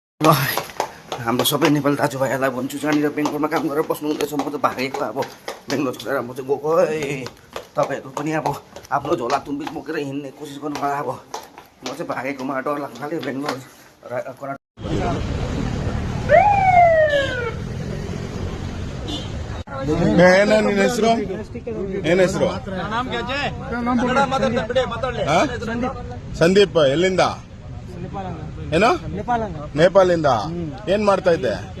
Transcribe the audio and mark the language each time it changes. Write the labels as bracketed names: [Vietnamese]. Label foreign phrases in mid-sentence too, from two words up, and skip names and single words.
[Nepali] ल हाम्रो सबै नेपाली दाजुभाइहरूलाई भन्छु जहाँनिर बेङ्गलोरमा काम गरेर बस्नु हुँदैछ म त भागेको अब बेङ्गलोर छोडेर म चाहिँ गएको तपाईँहरू पनि अब आफ्नो झोला तुम्बित बोकेर हिँड्ने कोसिस गर्नु होला अब म चाहिँ भागेकोमा डर लाग्नु थाल्यो बेङ्गलोर [Kannada] ಏನ ನಿನ್ನ ಹೆಸರು ಏನ ಹೆಸರು ಸಂದೀಪ್ ಎಲ್ಲಿಂದ ಏನೋ ನೇಪಾಳಿಂದ ಏನ್ ಮಾಡ್ತಾ ಇದ್ದೆ